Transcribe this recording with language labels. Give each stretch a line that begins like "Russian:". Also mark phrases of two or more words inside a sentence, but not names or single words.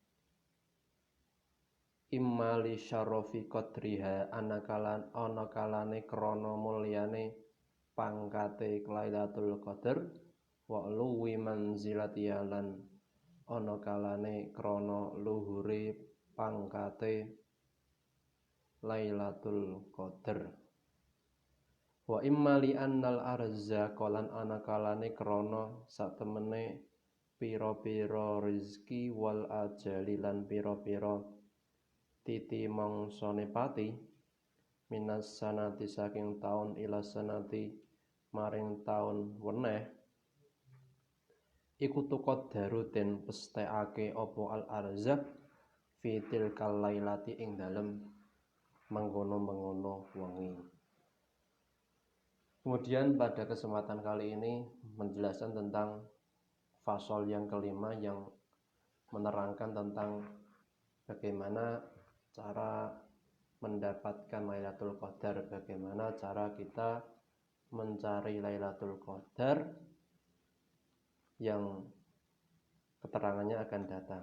Arabic: imma li syarafi qadriha
Javanese: ana kalane krana mulyane pangkate Lailatul Qadar
Arabic: wa luwi manzilatiha
Javanese: lan ana kalane krana luhure pangkate Lailatul Qadar.
Arabic: Wa imma li annal arza kolan
Javanese: ana kalane krana satemene pira-pira rezeki
Arabic: wal ajali
Javanese: lan pira-pira titi mangsane pati
Arabic: minas sanati
Javanese: saking taun
Arabic: ila sanati
Javanese: maring taun weneh iku tuqaddaru den pesthekake apa
Arabic: al arzaq fi tilkal lailati
Javanese: ing dalem mengkono-mengkono wengi.
Indonesian: Kemudian pada kesempatan kali ini menjelaskan tentang fasal yang kelima yang menerangkan tentang bagaimana cara mendapatkan Lailatul Qadar, bagaimana cara kita mencari Lailatul Qadar yang keterangannya akan datang.